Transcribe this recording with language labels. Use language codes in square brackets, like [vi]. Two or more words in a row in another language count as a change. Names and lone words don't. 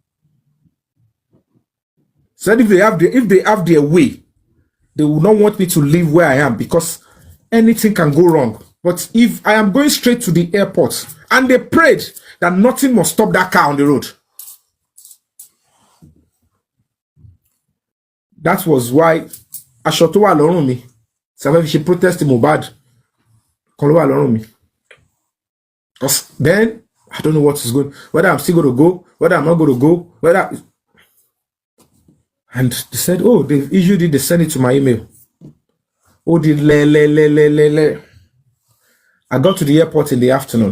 [en] Said if they have their way, they will not want me to leave where I am because anything can go wrong. But if I am going straight to the airport, and they prayed that nothing must stop that car on the road. That was why [yo] Ashotowa lorun mi. [en] So she protested Mohbad. [yo] Kolowa lorun mi. [en] Because then I don't know what is going, whether I'm still going to go, whether I'm not going to go, and they said, they issued it, they sent it to my email. I got to the airport in the afternoon.